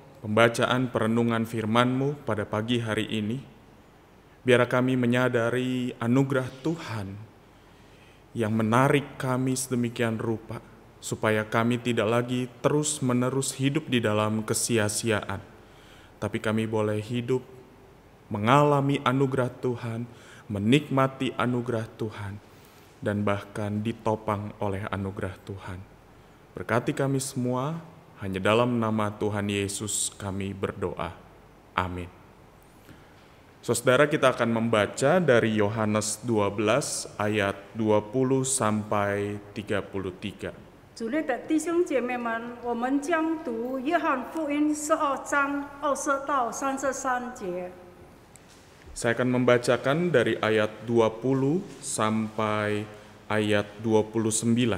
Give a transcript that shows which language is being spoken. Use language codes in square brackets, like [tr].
[id] pembacaan perenungan firman-Mu pada pagi hari ini, biar kami menyadari anugerah Tuhan yang menarik kami sedemikian rupa, supaya kami tidak lagi terus-menerus hidup di dalam kesia-siaan, tapi kami boleh hidup mengalami anugerah Tuhan, menikmati anugerah Tuhan, dan bahkan ditopang oleh anugerah Tuhan. Berkati kami semua, hanya dalam nama Tuhan Yesus kami berdoa. Amin. Saudara, kita akan membaca dari Yohanes 12 ayat 20 sampai 33. [zh] 主内的弟兄姐妹们，我们将读约翰福音12章20到33节。 [id] Saya akan membacakan dari ayat 20 sampai ayat 29.